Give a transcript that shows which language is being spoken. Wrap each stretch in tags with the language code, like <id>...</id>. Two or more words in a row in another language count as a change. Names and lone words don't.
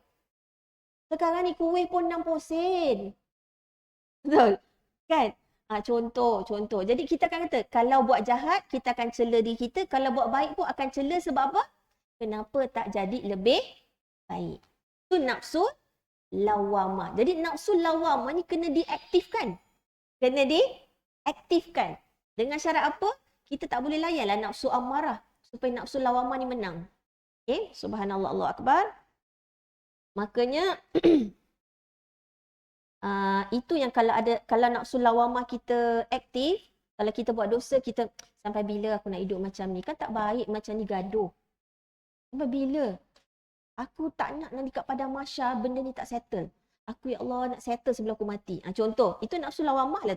<ms>Sekarang ni kuih pun 60 sen. Betul? Kan? Contoh. Jadi kita akan kata, kalau buat jahat, kita akan cela diri kita. Kalau buat baik pun akan cela sebab apa? Kenapa tak jadi lebih baik? Itu nafsu lawamah. Jadi nafsu lawamah ni kena diaktifkan. Kena diaktifkan. Dengan syarat apa? Kita tak boleh layanlah nafsu amarah supaya nafsu lawamah ni menang. Okay?</ms> <ar>Subhanallah, Allahu Akbar.</ar> <ms>Makanya itu yang kalau nafsu lawamah kita aktif, kalau kita buat dosa, kita sampai bila aku nak hidup macam ni? Kan tak baik macam ni gaduh. Sampai bila? Aku tak nak nanti kat padang mahsyar benda ni tak settle. Aku</ms> <ar>ya Allah</ar> <ms>nak settle sebelum aku mati. Contoh, itu nafsu lawamah lah tu.</ms>